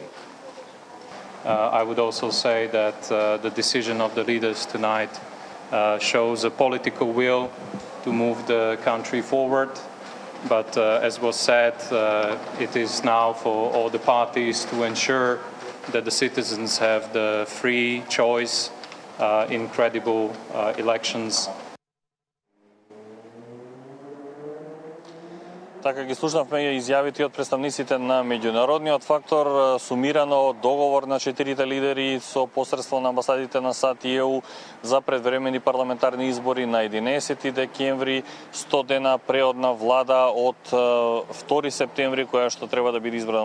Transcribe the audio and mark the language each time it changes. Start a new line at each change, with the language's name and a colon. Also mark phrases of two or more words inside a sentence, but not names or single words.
English: I would also say that the decision of the leaders tonight shows a political will to move the country forward. But as was said, it is now for all the parties to ensure that the citizens have the free choice in credible elections.
Macedonian: Така ги слушнавме изјавите од представниците на меѓународниот фактор, сумирано договор на четирите лидери со посредство на амбасадите на САД и ЕУ за предвремени парламентарни избори на 11 декември, 100 дена преодна влада од 2 септември, која што треба да биде избрана